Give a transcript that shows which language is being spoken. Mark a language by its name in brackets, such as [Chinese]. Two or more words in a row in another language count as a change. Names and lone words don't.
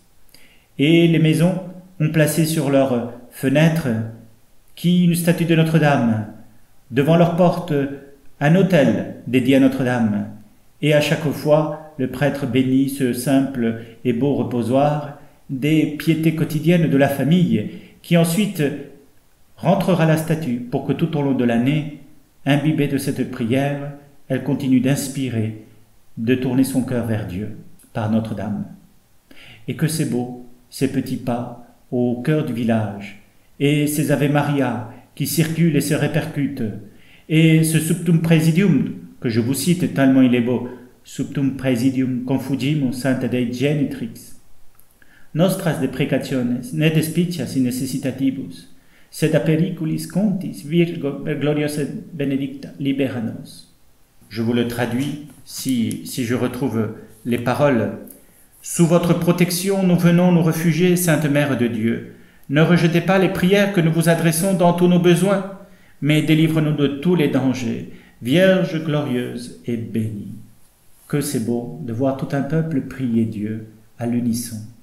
[French] Et les maisons ont placé sur leurs fenêtres une statue de Notre-Dame, devant leur porte un autel dédié à Notre-Dame, et à chaque fois le prêtre bénit ce simple et beau reposoir des piétés quotidiennes de la famille, qui ensuite rentrera la statue pour que tout au long de l'année, imbibée de cette prière, elle continue d'inspirer, de tourner son cœur vers Dieu par Notre-Dame. Et que c'est beau, ces petits pas au cœur du village, et ces Ave Maria qui circulent et se répercutent, et ce Subtum Praesidium que je vous cite tellement il est beau, [Latin] Subtum Praesidium confugimus Sancta Dei Genitrix, nostras deprecationes ne despicias in necessitatibus, sed a periculis contis Virgo gloriosa benedicta libera nos. [French] Je vous le traduis si je retrouve les paroles. Sous votre protection, nous venons nous réfugier, Sainte Mère de Dieu. Ne rejetez pas les prières que nous vous adressons dans tous nos besoins, mais délivre-nous de tous les dangers. Vierge glorieuse et bénie. Que c'est beau de voir tout un peuple prier Dieu à l'unisson.